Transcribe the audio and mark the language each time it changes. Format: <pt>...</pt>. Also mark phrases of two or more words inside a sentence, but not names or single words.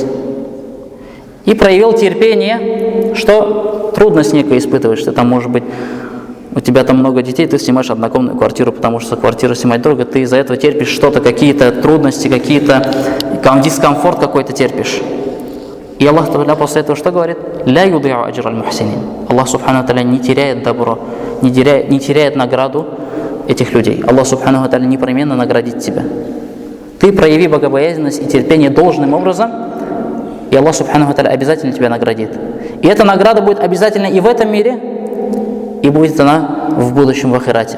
<ru>И проявил терпение, что трудность некую испытываешь. Ты там, может быть, у тебя там много детей, ты снимаешь однокомнатную квартиру, потому что квартиру снимать дорого, ты из-за этого терпишь что-то, какие-то трудности, какие-то дискомфорт какой-то терпишь. И Аллах Та'аля после этого что говорит?</ru> <ar>«لا يضيع أجر المحسنين».</ar> <ru>Аллах</ru> <ar>سبحانه تعالى</ar> <ru>не теряет добро, не теряет награду этих людей. Аллах</ru> <ar>سبحانه تعالى</ar> <ru>непременно наградит тебя. Ты прояви богобоязненность и терпение должным образом, и Аллах</ru> <ar>سبحانه تعالى</ar> <ru>обязательно тебя наградит. И эта награда будет обязательно и в этом мире, и будет она в будущем в ахирате.</ru>